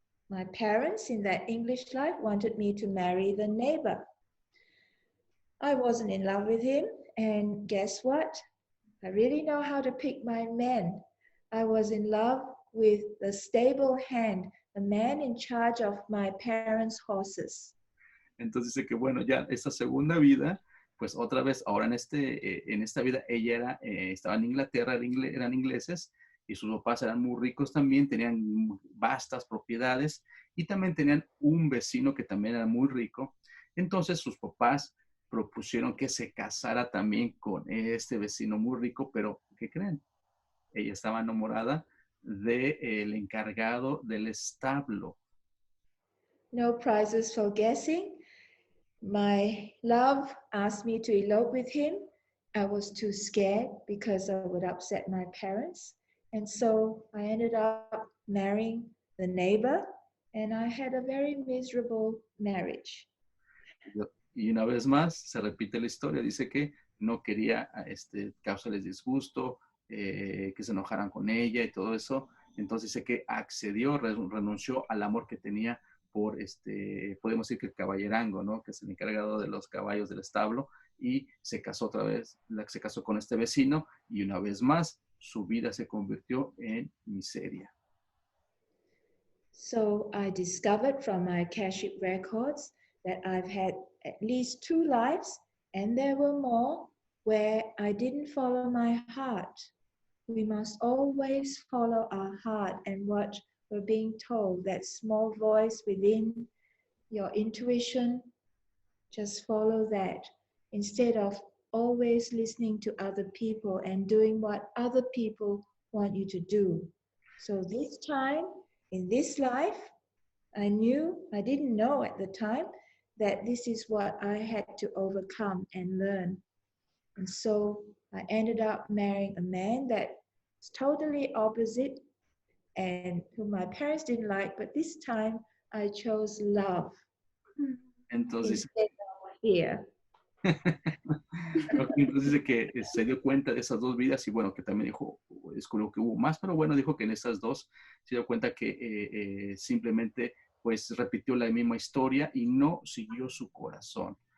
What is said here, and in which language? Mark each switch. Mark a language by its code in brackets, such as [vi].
[en] My parents in that English life wanted me to marry the neighbor. I wasn't in love with him, and guess what? I really know how to pick my men. I was in love with the stable hand, the man in charge of my parents' horses. [es] Entonces dice que bueno, ya esta segunda vida, pues otra vez, ahora en esta vida ella estaba en Inglaterra, eran ingleses, y sus papás eran muy ricos también, tenían vastas propiedades, y también tenían un vecino que también era muy rico. Entonces sus papás propusieron que se casara también con este vecino muy rico, pero ¿qué creen? Ella estaba enamorada del encargado del establo. [en] No prizes for guessing. My love asked me to elope with him. I was too scared because I would upset my parents. And so I ended up marrying the neighbor, and I had a very miserable marriage. [es] Y una vez más se repite la historia, dice que no quería causarles disgusto, que se enojaran con ella y todo eso. Entonces dice que accedió, renunció al amor que tenía por podemos decir que el caballerango, ¿no? Que es el encargado de los caballos del establo, y se casó otra vez, se casó con este vecino, y una vez más su vida se convirtió en miseria. [en] So I discovered from my Akashic records that I've had at least 2 lives, and there were more where I didn't follow my heart. We must always follow our heart and what we're being told, that small voice within your intuition. Just follow that instead of always listening to other people and doing what other people want you to do. So this time, in this life, I didn't know at the time that this is what I had to overcome and learn. And so I ended up marrying a man that was totally opposite and whom my parents didn't like, but this time I chose love. [es] Entonces, [en] instead of fear. [es] Entonces dice que se dio cuenta de esas dos vidas y bueno, que también dijo, descubrió que hubo más, pero bueno, dijo que en esas dos se dio cuenta que simplemente pues repitió la misma historia y no siguió su corazón.